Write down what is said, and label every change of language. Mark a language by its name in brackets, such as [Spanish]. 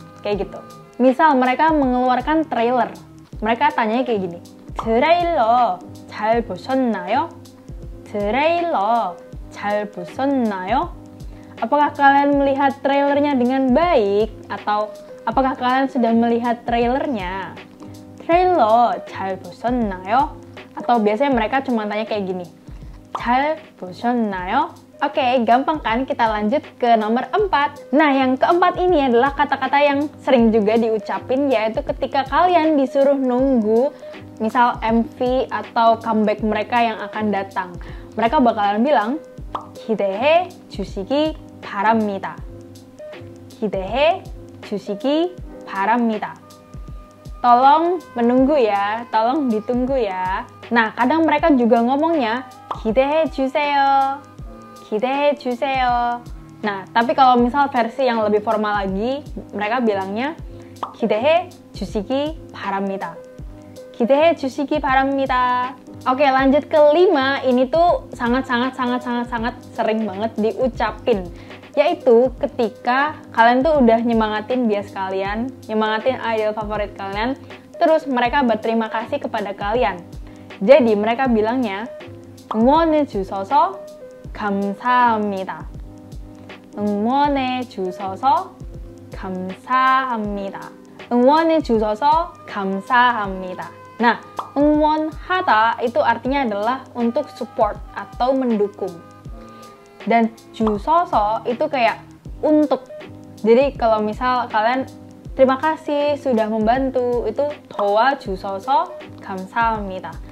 [Indonesian] Kayak gitu. Misal mereka mengeluarkan trailer, mereka tanyanya kayak gini. [Korean] 트레일러 잘 보셨나요? 트레일러 잘 보셨나요? [Indonesian] Apakah kalian melihat trailernya dengan baik? Atau apakah kalian sudah melihat trailernya? [Korean] Trailer 잘 보셨나요? [Indonesian] Atau biasanya mereka cuma tanya kayak gini. [Korean] 잘 보셨나요? [Indonesian] Oke, gampang kan? Kita lanjut ke nomor 4. Nah, yang keempat ini adalah kata-kata yang sering juga diucapin, yaitu ketika kalian disuruh nunggu misal MV atau comeback mereka yang akan datang. Mereka bakalan bilang [Korean] 기대해 주시기 바랍니다. 기대해 주시기 바랍니다. [Indonesian] Tolong menunggu ya, tolong ditunggu ya. Nah, kadang mereka juga ngomongnya [Korean] 기대해 주세요. 기대해 주세요. [Indonesian] Nah, tapi kalau misal versi yang lebih formal lagi, mereka bilangnya [Korean] 기대해 주시기 바랍니다. 기대해 주시기 바랍니다. [Indonesian] Oke, lanjut ke 5. Ini tuh sangat sering banget diucapin. Yaitu ketika kalian tuh udah nyemangatin bias kalian, nyemangatin idol favorit kalian, terus mereka berterima kasih kepada kalian. Jadi mereka bilangnya [Korean] 응원해 주셔서 감사합니다. 응원해 주셔서 감사합니다. 응원해 주셔서 감사합니다. [Indonesian] Nah, 응원하다 itu artinya adalah untuk support atau mendukung. Dan 주셔서 itu kayak untuk. Jadi kalau misal kalian terima kasih sudah membantu, itu [Korean] 도와주셔서 감사합니다.